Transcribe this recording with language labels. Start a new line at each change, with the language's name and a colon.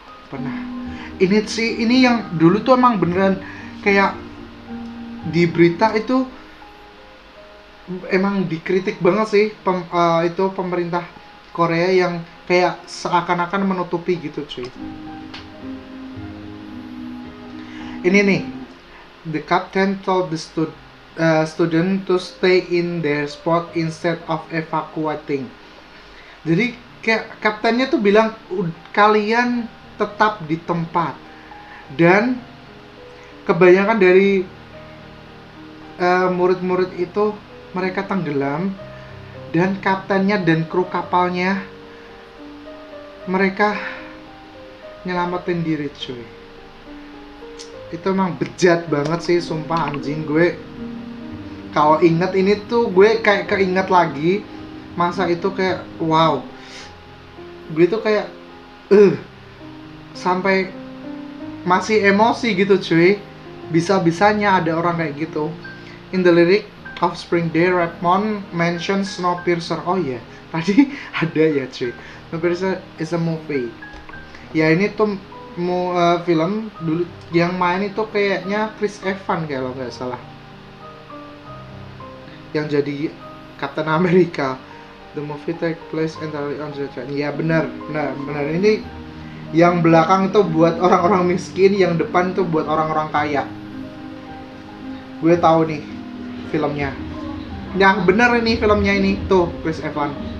Indonesian: Pernah ini yang dulu tuh emang beneran kayak di berita itu emang dikritik banget sih itu pemerintah Korea yang kayak seakan-akan menutupi gitu cuy. Ini nih,
English: the captain told the student to stay in their spot instead of evacuating.
Indonesian: Jadi kayak kaptennya tuh bilang kalian tetap di tempat, dan kebanyakan dari murid-murid itu mereka tenggelam, dan kaptennya dan kru kapalnya mereka nyelamatin diri cuy. Itu emang bejat banget sih, sumpah anjing. Gue kalau inget ini tuh gue kayak keinget lagi masa itu, kayak wow. Gue tuh kayak sampai masih emosi gitu cuy. Bisa-bisanya ada orang kayak gitu.
English: In the lyric of Spring Day, Redmond mentions Snowpiercer.
Indonesian: Oh iya, tadi ada ya cuy.
English: Snowpiercer is a movie.
Indonesian: Ya ini tuh film dulu yang main itu kayaknya Chris Evans kalau nggak salah, yang jadi Captain America.
English: The movie take place entirely on the train.
Indonesian: Ya benar. Ini yang belakang itu buat orang-orang miskin, yang depan itu buat orang-orang kaya. Gue tahu nih filmnya. Yang bener ini filmnya ini tuh Chris Evans.